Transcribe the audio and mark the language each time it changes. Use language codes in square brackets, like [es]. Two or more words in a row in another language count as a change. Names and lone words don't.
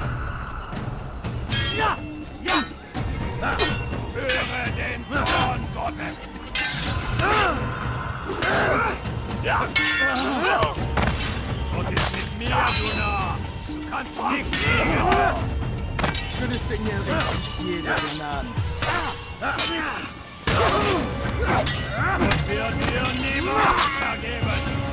[de] Ja! Ja! Höre den Zorn Gottes! Ja! Was ist mit mir, du Narr? Du kannst nicht fliegen! [fr] Que le Seigneur ait pitié de ton âme. [de] Wird dir niemand vergeben!